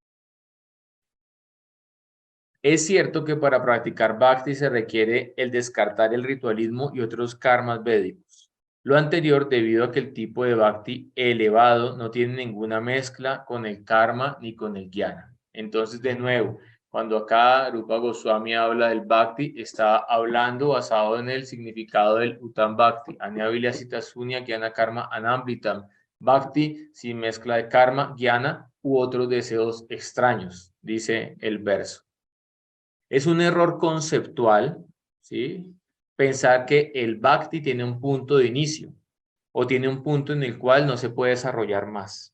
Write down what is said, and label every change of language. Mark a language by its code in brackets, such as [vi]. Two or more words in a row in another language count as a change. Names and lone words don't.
[es] Es cierto que para practicar Bhakti se requiere el descartar el ritualismo y otros karmas védicos. Lo anterior debido a que el tipo de Bhakti elevado no tiene ninguna mezcla con el karma ni con el jnana. Entonces, de nuevo, cuando acá Rupa Goswami habla del Bhakti, está hablando basado en el significado del [sa] Uttam Bhakti, Anya Vilasita Sunya Jnana Karma Anamritam. [es] Bhakti sin mezcla de karma, jnana u otros deseos extraños, dice el verso. Es un error conceptual, ¿sí? Pensar que el Bhakti tiene un punto de inicio o tiene un punto en el cual no se puede desarrollar más.